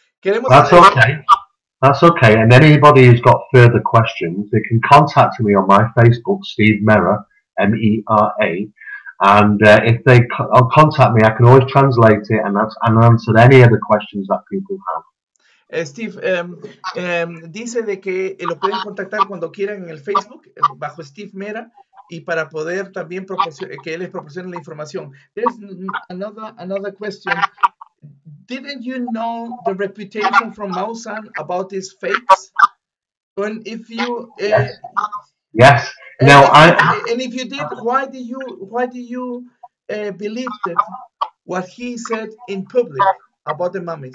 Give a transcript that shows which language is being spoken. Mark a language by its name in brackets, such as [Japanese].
[English] That's okay. That's okay. And anybody who's got further questions, they can contact me on my Facebook, Steve Mera, Mera. And if they contact me, I can always translate it and answer any other questions that people have. [Spanish] Steve, dice de que lo pueden contactar cuando quieran en el Facebook, bajo Steve Mera, y para poder también que él les proporcione la información. [English] There's another question. Didn't you know the reputation from Maussan about these fakes? And if you yes. No, and if you did, why do you believe that what he said in public about the mummies?